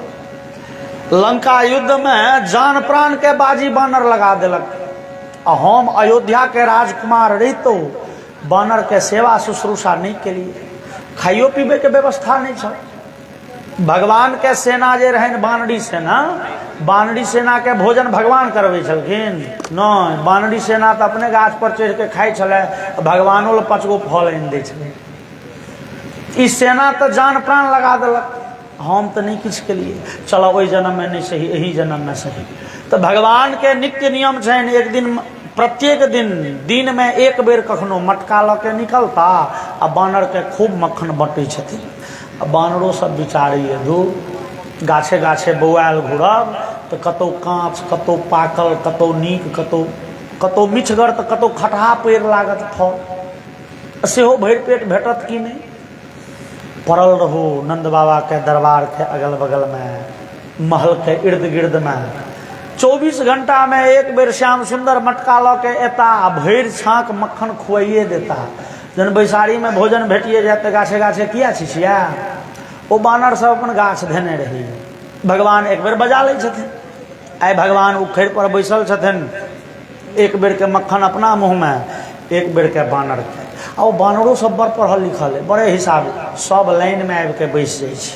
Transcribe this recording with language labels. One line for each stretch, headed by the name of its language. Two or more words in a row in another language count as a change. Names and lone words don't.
Maithili: लंका युद्ध में जान प्राण के बाजी बानर लगा दिलक। हम अयोध्या के राजकुमार रहितो बानर के सेवा शुश्रूषा नहीं के लिए, खाइयो पीबे के व्यवस्था नहीं छल। भगवान के सेना जे रहन बानरी सेना, बानरी सेना के भोजन भगवान करवे छलखिन नहीं, बानरी सेना तो अपने गाछ पर चढ़ के खाई छले, भगवानो ल 5 गो फल आनि दै छले। ई सेना तो जान प्राण लगा देलक, हम तो नहीं किछ के लिए, चलो ओहि जन्म में नहीं सही यही जन्म में सही। तो भगवान के नित्य नियम छन, एक दिन प्रत्येक दिन में एक बेर कखनो मटका ल के निकलता आ बानर के खूब मक्खन बटै छथिन। बानरो सब बिचारी दू गाछे गाछे बौआल घुरब तो कतौ काँच, कतौ पाकल, कतौ नीक, कतौ मिठगर, तो कतौ खटहा पेड़ लागत फल, सेहो भरि पेट भेटत कि नहीं। पड़ल रहो नंद बाबा के दरबार के अगल बगल में, महल के इर्द गिर्द में। 24 घंटा में एक बेर श्याम सुंदर मटका ल के एता, भरि छाक मक्खन खुआइए देता। जन बैसारी में भोजन भेटिए जाए तो गाछे गाछे किया छिछिया, वो बानर सब अपन गाछ धेने रही। भगवान एक बेर बजा ले छथिन, आइ भगवान उखैड़ पर बैसल छथिन, एक बेर के मक्खन अपना मुँह में, एक बेर के बानर के। आ वो बानरो सब बड़ पढ़ल लिखल है, बड़े हिसाब सब लाइन में आबि के बैस जाइ छै।